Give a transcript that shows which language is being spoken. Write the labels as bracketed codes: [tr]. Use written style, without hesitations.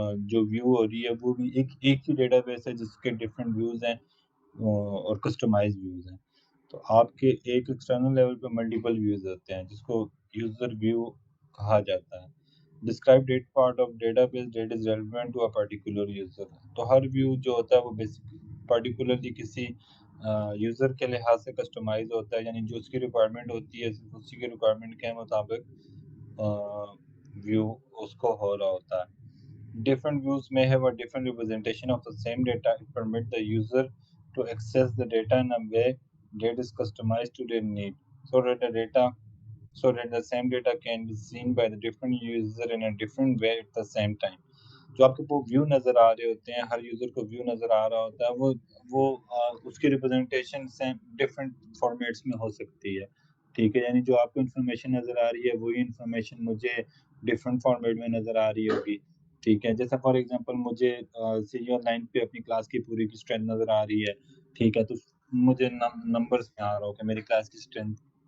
[ur] جو ویو ہو رہی ہے وہ بھی ایک ہی ڈیٹا بیس ہے جس کے ڈفرینٹ ویوز ہیں اور کسٹمائز ویوز ہیں۔ تو آپ کے ایک ایکسٹرنل لیول پہ ملٹیپل ویوز ہوتے ہیں جس کو یوزر ویو کہا جاتا ہے۔ [en] Describe that part of database that is relevant to a particular user. [ur] تو ہر ویو جو ہوتا ہے وہ پرٹیکولرلی کسی یوزر کے لحاظ سے کسٹمائز ہوتا ہے، یعنی جو اس کی ریکوائرمنٹ ہوتی ہے صرف اسی کی ریکوائرمنٹ کے مطابق ویو اس کو ہو رہا ہوتا ہے۔ [en] Different views may have a different representation of the same data. It permits the user to access the data in a way that is customized to their need, so that the same data can be seen by the different user in a different way at the same time. [ur] جو آپ کو view نظر آ رہے ہوتے ہیں، ہر user کو view نظر آ رہا ہوتا ہے، وہ اس کی ریپرزنٹیشن ڈفرینٹ فارمیٹس میں ہو سکتی ہے، ٹھیک ہے۔ یعنی جو آپ کو انفارمیشن نظر آ رہی ہے وہی انفارمیشن مجھے ڈفرینٹ فارمیٹ میں نظر آ رہی ہوگی، ٹھیک ہے۔ جیسا فار ایگزامپل مجھے سی آن لائن پہ اپنی کلاس کی پوری کی اسٹرینتھ نظر آ رہی ہے، ٹھیک ہے، تو مجھے نمبرز میں آ رہا ہو کہ میری کلاس کی اسٹرینتھ